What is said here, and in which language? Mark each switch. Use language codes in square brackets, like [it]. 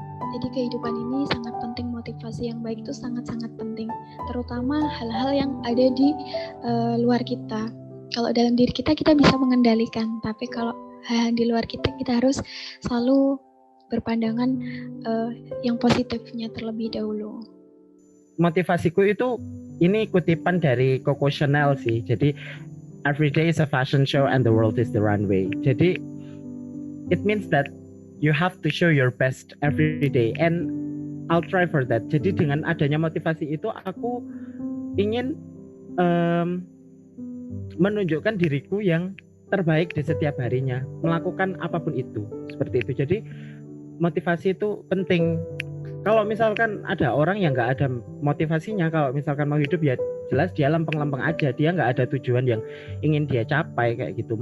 [id] Jadi kehidupan ini sangat penting, motivasi yang baik itu sangat-sangat penting, terutama hal-hal yang ada di luar kita. Kalau dalam diri kita bisa mengendalikan, tapi kalau hal di luar kita harus selalu berpandangan yang positifnya terlebih dahulu. Motivasiku itu, ini kutipan dari Coco Chanel sih. [en] Jadi every day is a fashion show and the world is the runway. Jadi it means that you have to show your best every day, and I'll try for that. [id] Jadi dengan adanya motivasi itu, aku ingin menunjukkan diriku yang terbaik di setiap harinya, melakukan apapun itu, seperti itu. Jadi motivasi itu penting. Kalau misalkan ada orang yang nggak ada motivasinya, kalau misalkan mau hidup, ya jelas dia lempeng-lempeng aja, dia nggak ada tujuan yang ingin dia capai, kayak gitu.